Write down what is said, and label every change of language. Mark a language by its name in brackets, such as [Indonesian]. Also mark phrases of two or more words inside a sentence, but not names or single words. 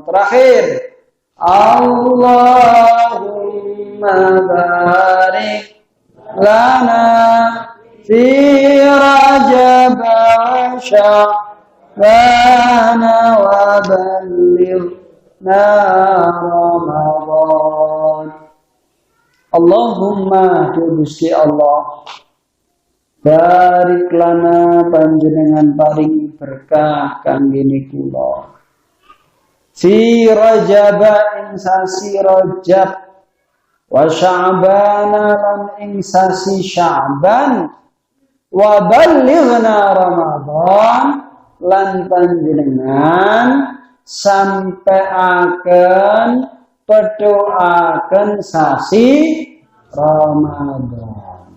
[Arabic] Terakhir, اللهم بارك لنا في رجب وشعبان وبلغنا رمضان. [Javanese] Allahumma Gusti Allah, [Arabic] بارك لنا [Javanese] panjenengan paringi berkah kangge kula. [Arabic] في رجب [Javanese] ing sasi Rajab, [Arabic] وشعبان [Javanese] lan ing sasi Sya'ban, [Arabic] وبلغنا رمضان [Javanese] lan panjenengan sampaiaken pedoaken sasi Ramadan.